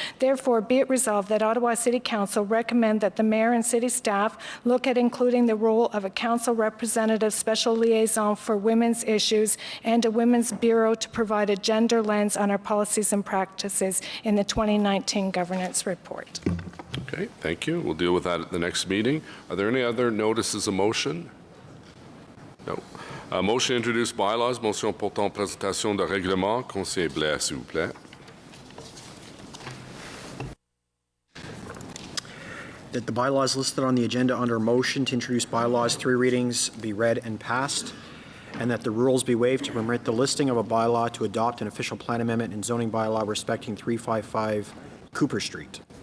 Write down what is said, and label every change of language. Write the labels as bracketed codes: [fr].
[en] Therefore, be it resolved that Ottawa City Council recommend that the Mayor and City staff look at including the role of a Council representative special liaison for women's issues and a Women's Bureau to provide a gender lens on our policies and practices in the 2019 governance report. Okay, thank you. We'll deal with that at the next meeting. Are there any other notices of motion? No. Motion to introduce bylaws. [fr] Motion portant présentation de règlement. Conseiller Blair, s'il vous plaît. [en] That the bylaws listed on the agenda under motion to introduce bylaws, 3 readings, be read and passed, and that the rules be waived to permit the listing of a bylaw to adopt an official plan amendment and zoning bylaw respecting 355 Cooper Street.